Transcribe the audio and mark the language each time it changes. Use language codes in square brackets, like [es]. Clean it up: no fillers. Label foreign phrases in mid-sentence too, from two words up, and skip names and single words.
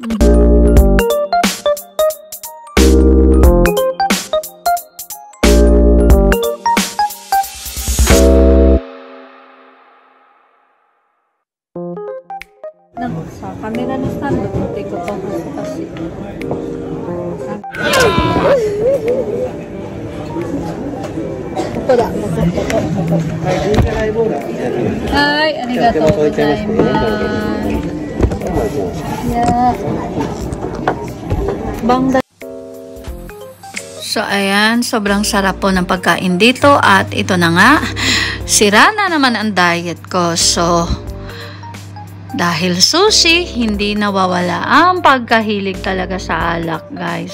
[tl] Sa kamera ni stand, buti ko pa kasi. [ja] Hi, ありがとうございます. [en] Yeah. [tl] So, ayan, sobrang sarap po ng pagkain dito at ito na nga, sira na naman ang diet ko. So, dahil sushi, hindi nawawala ang pagkahilig talaga sa alak, guys.